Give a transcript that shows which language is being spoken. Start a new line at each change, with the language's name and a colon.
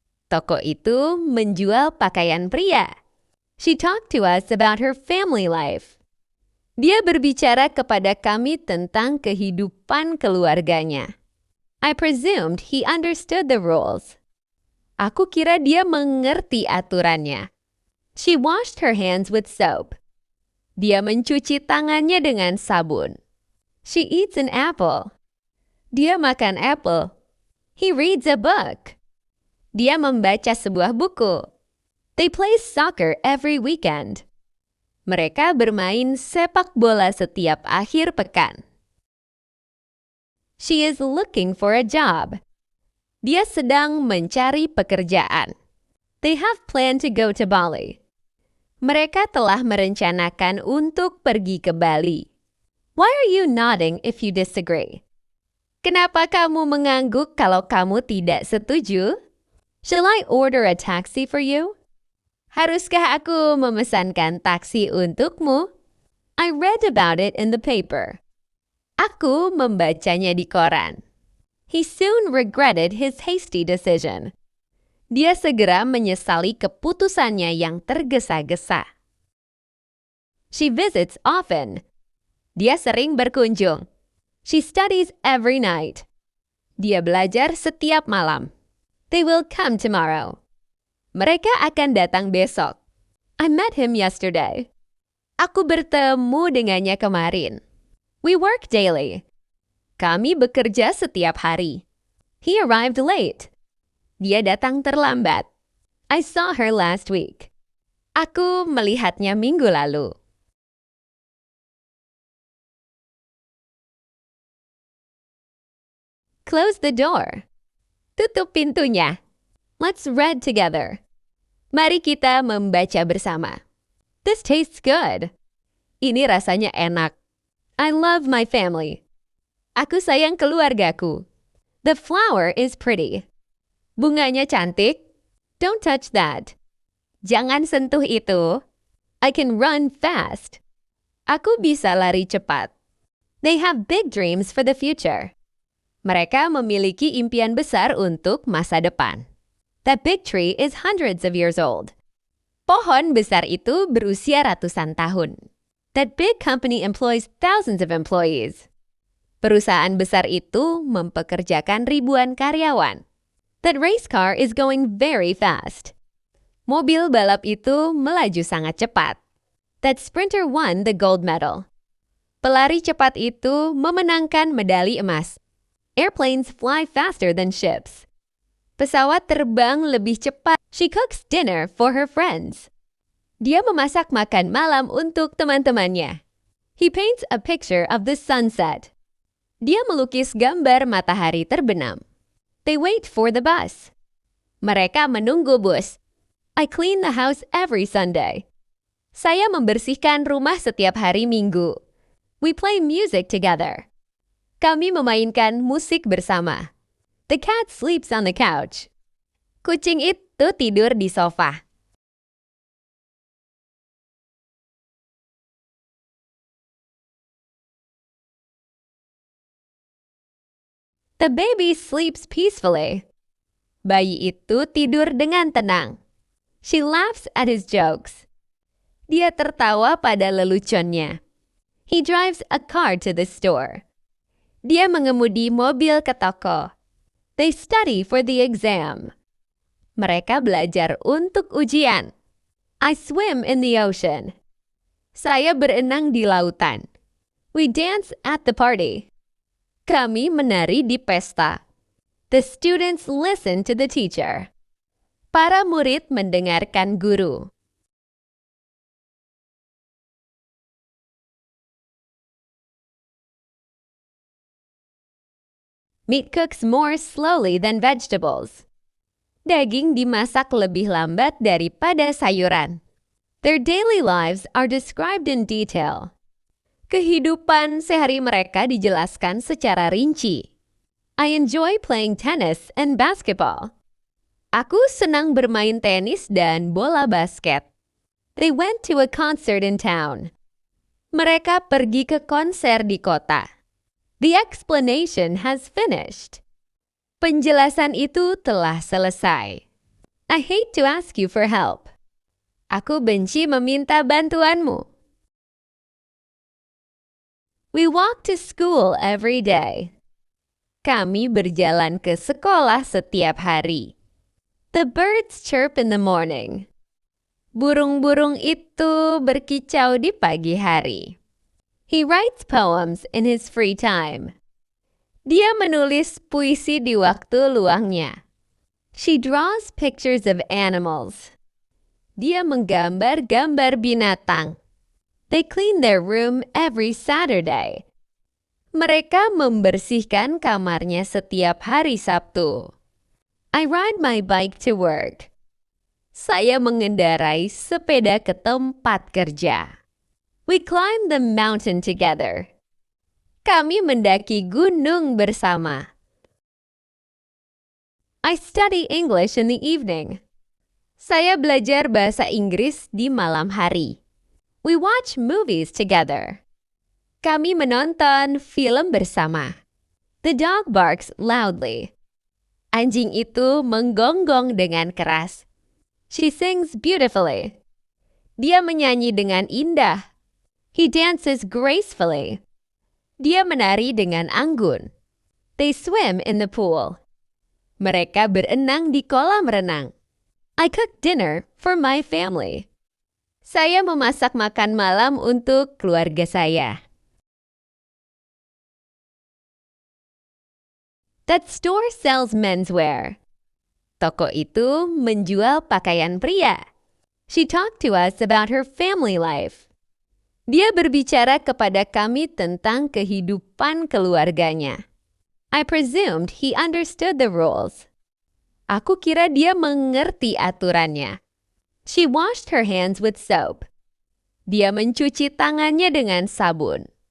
Indonesian: Toko itu menjual pakaian pria.
English: She talked to us about her family life.
Indonesian: Dia berbicara kepada kami tentang kehidupan keluarganya.
English: I presumed he understood the rules.
Indonesian: Aku kira dia mengerti aturannya.
English: She washed her hands with soap.
Indonesian: Dia mencuci tangannya dengan sabun.
English: She eats an apple.
Indonesian: Dia makan apple.
English: He reads a book.
Indonesian: Dia membaca sebuah buku.
English: They play soccer every weekend.
Indonesian: Mereka bermain sepak bola setiap akhir pekan.
English: She is looking for a job.
Indonesian: Dia sedang mencari pekerjaan.
English: They have planned to go to Bali.
Indonesian: Mereka telah merencanakan untuk pergi ke Bali.
English: Why are you nodding if you disagree?
Indonesian: Kenapa kamu mengangguk kalau kamu tidak setuju?
English: Shall I order a taxi for you?
Indonesian: Haruskah aku memesankan taksi untukmu?
English: I read about it in the paper.
Indonesian: Aku membacanya di koran.
English: He soon regretted his hasty decision.
Indonesian: Dia segera menyesali keputusannya yang tergesa-gesa.
English: She visits often.
Indonesian: Dia sering berkunjung.
English: She studies every night.
Indonesian: Dia belajar setiap malam.
English: They will come tomorrow.
Indonesian: Mereka akan datang besok.
English: I met him yesterday.
Indonesian: Aku bertemu dengannya kemarin.
English: We work daily.
Indonesian: Kami bekerja setiap hari.
English: He arrived late.
Indonesian: Dia datang terlambat.
English: I saw her last week.
Indonesian: Aku melihatnya minggu lalu.
English: Close the door.
Indonesian: Tutup pintunya.
English: Let's read together.
Indonesian: Mari kita membaca bersama.
English: This tastes good.
Indonesian: Ini rasanya enak.
English: I love my family.
Indonesian: Aku sayang keluargaku.
English: The flower is pretty.
Indonesian: Bunganya cantik.
English: Don't touch that.
Indonesian: Jangan sentuh itu.
English: I can run fast.
Indonesian: Aku bisa lari cepat.
English: They have big dreams for the future.
Indonesian: Mereka memiliki impian besar untuk masa depan.
English: That big tree is hundreds of years old.
Indonesian: Pohon besar itu berusia ratusan tahun.
English: That big company employs thousands of employees.
Indonesian: Perusahaan besar itu mempekerjakan ribuan karyawan.
English: That race car is going very fast.
Indonesian: Mobil balap itu melaju sangat cepat.
English: That sprinter won the gold medal.
Indonesian: Pelari cepat itu memenangkan medali emas.
English: Airplanes fly faster than ships.
Indonesian: Pesawat terbang lebih cepat.
English: She cooks dinner for her friends.
Indonesian: Dia memasak makan malam untuk teman-temannya.
English: He paints a picture of the sunset.
Indonesian: Dia melukis gambar matahari terbenam.
English: They wait for the bus.
Indonesian: Mereka menunggu bus.
English: I clean the house every Sunday.
Indonesian: Saya membersihkan rumah setiap hari Minggu.
English: We play music together.
Indonesian: Kami memainkan musik bersama.
English: The cat sleeps on the couch.
Indonesian: Kucing itu tidur di sofa.
English: The baby sleeps peacefully.
Indonesian: Bayi itu tidur dengan tenang.
English: She laughs at his jokes.
Indonesian: Dia tertawa pada leluconnya.
English: He drives a car to the store.
Indonesian: Dia mengemudi mobil ke toko.
English: They study for the exam.
Indonesian: Mereka belajar untuk ujian.
English: I swim in the ocean.
Indonesian: Saya berenang di lautan.
English: We dance at the party.
Indonesian: Kami menari di pesta.
English: The students listen to the teacher.
Indonesian: Para murid mendengarkan guru.
English: Meat cooks more slowly than vegetables.
Indonesian: Daging dimasak lebih lambat daripada sayuran.
English: Their daily lives are described in detail.
Indonesian: Kehidupan sehari mereka dijelaskan secara rinci.
English: I enjoy playing tennis and basketball.
Indonesian: Aku senang bermain tenis dan bola basket.
English: They went to a concert in town.
Indonesian: Mereka pergi ke konser di kota.
English: The explanation has finished.
Indonesian: Penjelasan itu telah selesai.
English: I hate to ask you for help.
Indonesian: Aku benci meminta bantuanmu.
English: We walk to school every day.
Indonesian: Kami berjalan ke sekolah setiap hari.
English: The birds chirp in the morning.
Indonesian: Burung-burung itu berkicau di pagi hari.
English: He writes poems in his free time.
Indonesian: Dia menulis puisi di waktu luangnya.
English: She draws pictures of animals.
Indonesian: Dia menggambar gambar binatang.
English: They clean their room every Saturday.
Indonesian: Mereka membersihkan kamarnya setiap hari Sabtu.
English: I ride my bike to work.
Indonesian: Saya mengendarai sepeda ke tempat kerja.
English: We climb the mountain together.
Indonesian: Kami mendaki gunung bersama.
English: I study English in the evening.
Indonesian: Saya belajar bahasa Inggris di malam hari.
English: We watch movies together.
Indonesian: Kami menonton film bersama.
English: The dog barks loudly.
Indonesian: Anjing itu menggonggong dengan keras.
English: She sings beautifully.
Indonesian: Dia menyanyi dengan indah.
English: He dances gracefully.
Indonesian: Dia menari dengan anggun.
English: They swim in the pool.
Indonesian: Mereka berenang di kolam renang.
English: I cook dinner for my family.
Indonesian: Saya memasak makan malam untuk keluarga saya.
English: That store sells menswear.
Indonesian: Toko itu menjual pakaian pria.
English: She talked to us about her family life.
Indonesian: Dia berbicara kepada kami tentang kehidupan keluarganya.
English: I presumed he understood the rules.
Indonesian: Aku kira dia mengerti aturannya.
English: She washed her hands with soap.
Indonesian: Dia mencuci tangannya dengan sabun.